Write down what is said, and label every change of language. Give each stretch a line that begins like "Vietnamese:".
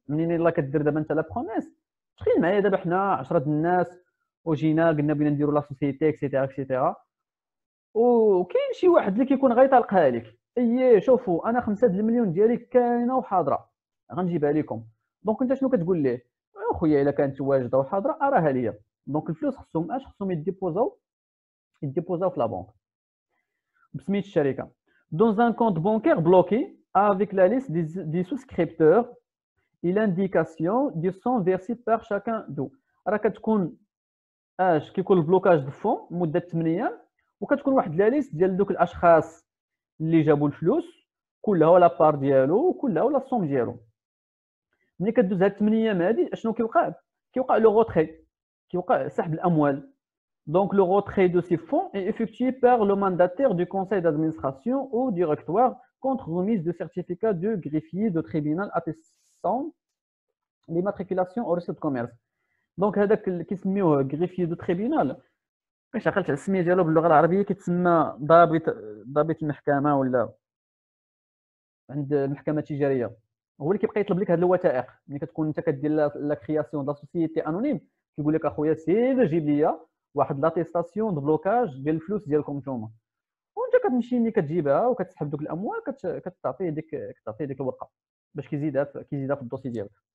Arabic: منين يلاه كدير دابا انت لا بروميس، تخيل معايا دابا حنا 10 الناس وجينا قلنا بغينا نديروا لا سوسيتي اكسيتيرا اكسيتيرا، وكاين شي واحد اللي كيكون غيطلقها لك، اي شوفوا انا 5 المليون ديالي كاينه وحاضره غنجيبها لكم. دونك انت شنو كتقول ليه؟ اخويا الا كانت واجده وحاضره اراها ليا. دونك الفلوس خصهم يديبوزاو في لا بنك بسميت الشركه.
French: Dans un compte bancaire bloqué avec la liste des souscripteurs et l'indication du sont versés par chacun d'eux.
Arabic: راه كتكون كيكون البلوكاج دو فون مده 8 ايام، وكتكون واحد لا ليست ديال دوك الاشخاص اللي جابوا الفلوس كلها ولا بار ديالو كلها ولا الصوم ديالو. ملي كدوز هاد 8 ايام هادي اشنو كيوقع لو غوتري، كيوقع سحب الاموال.
French: Donc, le retrait de ces fonds est effectué par le mandataire du conseil d'administration ou directoire contre remise de certificat de greffier de tribunal attestant l'immatriculation au registre de commerce.
Arabic: Donc, هذاك اللي كيسميوه
French: greffier de tribunal،
Arabic: باش عقلت على السميه ديالو باللغه العربيه كيتسمى ضابط المحكمه ولا عند المحكمه التجاريه. هو اللي كيبقى يطلب لك هاد الوثائق ملي كتكون انت كدير لا كرياسيون دا سوسيتي انونيم، كيقول لك اخويا سير جيب لي واحد لاتيستاسيون دو بلوكاج ديال الفلوس ديالكم نتوما، وانت كتمشي ملي كتجيبها وكتسحب دوك الاموال كتعطيه ديك الورقه باش كيزيدها في الدوسي ديالك.